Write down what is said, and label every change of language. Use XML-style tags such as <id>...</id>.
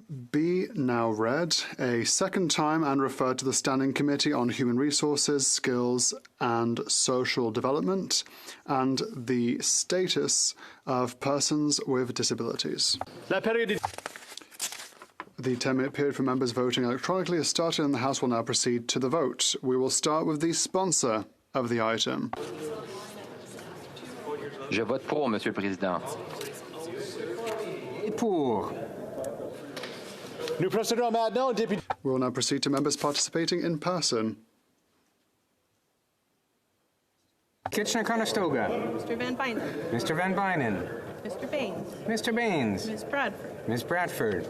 <en>Be now read a second time and referred to the Standing Committee on Human Resources, Skills and Social Development and the Status of Persons with Disabilities. The 10-minute period for members voting electronically has started and the House will now proceed to the vote. We will start with the sponsor of the item.</en> <fr>Je vote pour, Monsieur le Président. Pour.</fr> <en>We will now proceed to members participating in person. Kitchener-Conestoga. Mr. Van Bynen. Mr. Van Bynen. Mr. Baines. Mr. Baines. Ms. Bradford. Ms. Bradford.</en>